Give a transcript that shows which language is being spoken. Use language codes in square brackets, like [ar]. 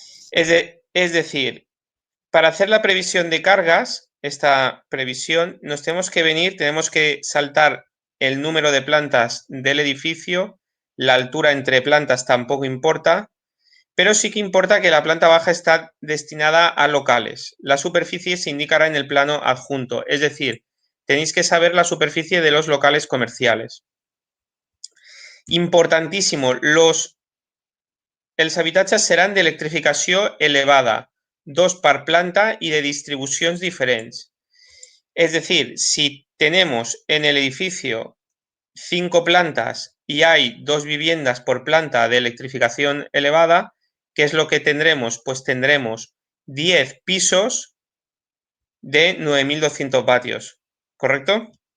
[es] Es decir, para hacer la previsión de cargas, esta previsión, nos tenemos que saltar el número de plantas del edificio, la altura entre plantas tampoco importa, pero sí que importa que la planta baja está destinada a locales. La superficie se indicará en el plano adjunto, es decir, tenéis que saber la superficie de los locales comerciales. Importantísimo, [ca] els habitatges seran d'electrificació elevada, 2 per planta [es] y de distribuciones diferentes. Es decir, si tenemos en el edificio 5 plantas y hay 2 viviendas por planta de electrificación elevada, ¿qué es lo que tendremos? Pues tendremos 10 pisos de 9.200 vatios, ¿correcto?